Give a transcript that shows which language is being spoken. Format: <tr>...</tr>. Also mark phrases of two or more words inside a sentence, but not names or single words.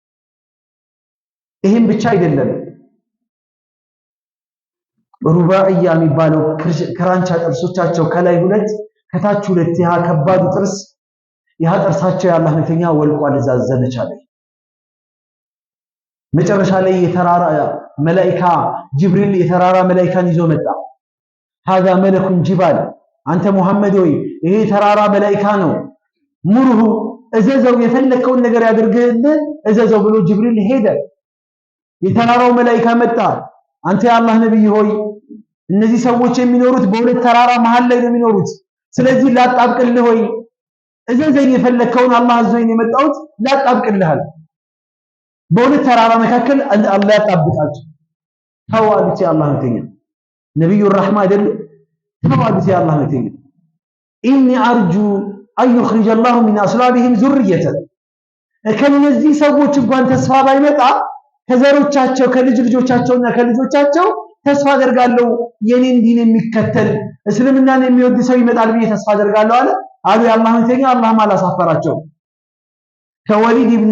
<am>ይሄን ብቻ አይደለም ሩባኢያ የሚባለው ክራንቻ ጥርሶቻቸው ከላይ ሁለት ከታች ሁለት ያ ከባዱ ጥርስ ያ ጥርሳቸው የአላህ መልእክተኛ ወልቋል እዛ ዘመቻ ላይ መጨረሻ ላይ የተራራ መላእክት ጅብሪል የተራራ መላእክትን ይዞ መጣ</am> <ar>هذا ملك جبال</ar> <am>አንተ ሙሐመድ ሆይ ይሄ ተራራ መላእክት ነው ሙሩሁ እዘዘው የፈለከውን ነገር ያድርግልህ እዘዘው ብሎ ጅብሪል ሄደ የተራራው መላእክት መጣ አንተ የአላህ ነብይ ሆይ እነዚህ ሰዎች የሚኖሩት በሁለት ተራራ መሃል ላይ ነው የሚኖሩት ስለዚህ ላጣብቅልህ ሆይ እዘዘኝ የፈለከውን አላህ አዘዘኝ የመጣሁት ላጣብቅልሃል በሁለት ተራራ መካከል አላህ ያጣብቃቸው ተዋሉት የአላህ መልእክተኛ ነብዩ الرحمه አይደል ተዋሉት የአላህ መልእክተኛ</am> <ar>إني أرجو أن يخرج الله من أصلابهم ذرية</ar> <am>ከነዚህ ሰዎች እንኳን ተስፋ ባይመጣ ከዘሮቻቸው ከልጆቻቸውና ከልጆቻቸው ተስፋ አደርጋለሁ የኔን ዲን የሚከተል እስልምናን የሚወድ ሰው ይመጣል ብዬ ተስፋ አደርጋለሁ አሉ የአላህ መልእክተኛ አላህም አላሳፈራቸው ከወሊድ ኢብኑ</am>